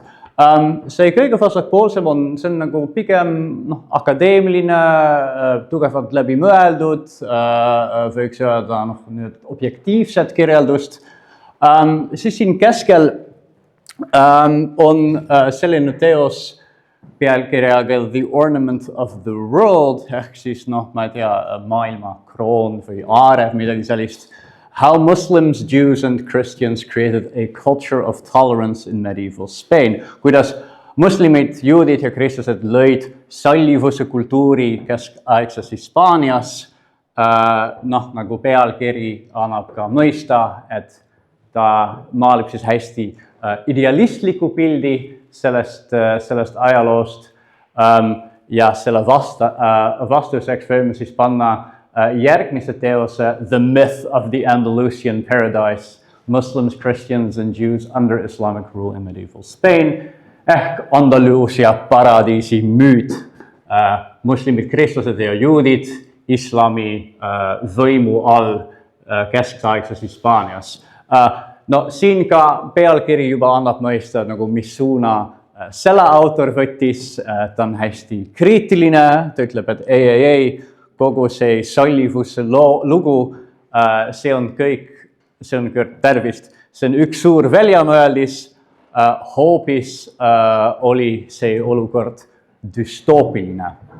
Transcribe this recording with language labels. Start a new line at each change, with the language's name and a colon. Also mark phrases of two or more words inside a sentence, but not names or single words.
Estonian: See kõige vasakpoolsem on, see on nagu pigem akadeemiline, tugevalt läbi mõeldud, võiks öelda objektiivset kirjeldust. Siis siin keskel on selline teos pealkirjaga The Ornament of the World, ehk siis, ma ei tea, maailma kroon või aare, midagi sellist. How Muslims, Jews and Christians created a culture of tolerance in medieval Spain. Kuidas muslimid, juudid ja kristlased lõid sallivuse kultuuri keskaegses Hispaanias, nagu pealkiri annab ka mõista, et ta maalib siis hästi idealistliku pildi sellest ajaloost ja selle vastuseks võime siis panna järgmise teose The Myth of the Andalusian Paradise, Muslims, Christians and Jews under Islamic rule in medieval Spain ehk Andaluusia paradiisi müüt. Muslimid, kristlased ja juudid islami võimu all keskaegses Hispaanias. No siin ka pealkiri juba annab mõista, nagu mis suuna selle autor võttis, ta on hästi kriitiline, ta ütleb, et ei, kogu see sallivuse lugu, see on kõik tervist, see on üks suur väljamõeldis, hoopis oli see olukord düstoopiline.